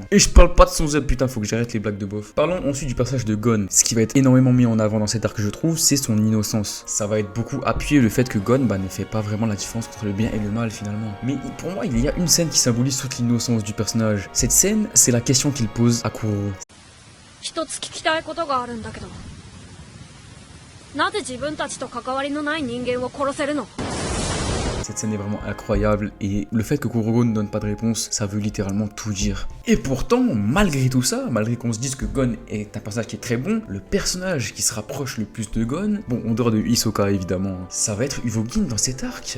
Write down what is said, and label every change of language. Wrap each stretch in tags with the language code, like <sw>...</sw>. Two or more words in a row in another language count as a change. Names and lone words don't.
<fr>Et je parle pas de son Z, putain, faut que j'arrête les blagues de bof. Parlons ensuite du personnage de Gon. Ce qui va être énormément mis en avant dans cet arc, je trouve, c'est son innocence. Ça va être beaucoup appuyé le fait que Gon ne fait pas vraiment la différence entre le bien et le mal finalement. Mais pour moi, il y a une scène qui symbolise toute l'innocence du personnage. Cette scène, c'est la question qu'il pose à Kuroro.</fr> <ja>一つ聞きたいことがあるんだけど、なぜ自分たちと関わりのない人間を殺せるの？</ja> <fr>Cette scène est vraiment incroyable et le fait que Kuroro ne donne pas de réponse, ça veut littéralement tout dire. Et pourtant, malgré tout ça, malgré qu'on se dise que Gon est un personnage qui est très bon, le personnage qui se rapproche le plus de Gon, bon, en dehors de Hisoka évidemment, ça va être Uvogin dans cet arc.</fr>